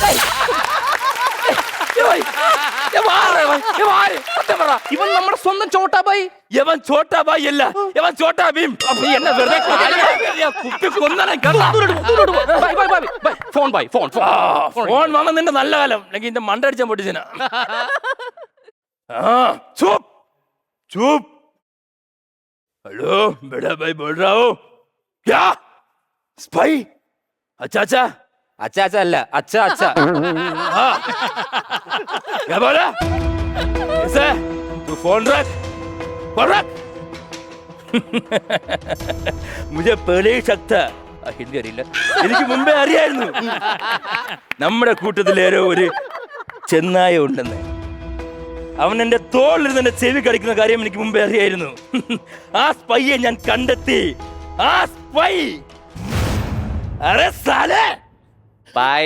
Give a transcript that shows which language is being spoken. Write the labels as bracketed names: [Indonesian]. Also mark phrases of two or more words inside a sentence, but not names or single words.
[Malayalam] ഇവൻ നമ്മുടെ സ്വന്തം ചോട്ടാബായി. യവൻ ചോട്ടാബായി അല്ല, യവൻ ചോട്ടാ ഭീം. എന്നെ വെറുതെ ഫോൺ വന്ന നിന്റെ നല്ല കാലം, അല്ലെങ്കിൽ എന്റെ മണ്ടടിച്ചാൻ പൊട്ടിച്ചന. [Hindi] चुप. हेलो बड़ा भाई बोल रहा हूँ. क्या स्पाई? अच्छा [Malayalam] അല്ല അച്ഛാ. [Hindi] क्या बोला? ऐसे तू फोन रख. मुझे पहले ही शक था. [Malayalam] ഹിന്ദി അറിയില്ല, എനിക്ക് മുമ്പേ അറിയായിരുന്നു നമ്മുടെ കൂട്ടത്തിലേറെ ഒരു ചെന്നായ ഉണ്ടെന്ന്. അവൻ എന്റെ തോളിൽ എന്റെ ചെവി കടിക്കുന്ന കാര്യം എനിക്ക് മുമ്പേ അറിയായിരുന്നു. ആ സ്പൈയെ ഞാൻ കണ്ടെത്തി. ആ സ്പൈ ബൈ.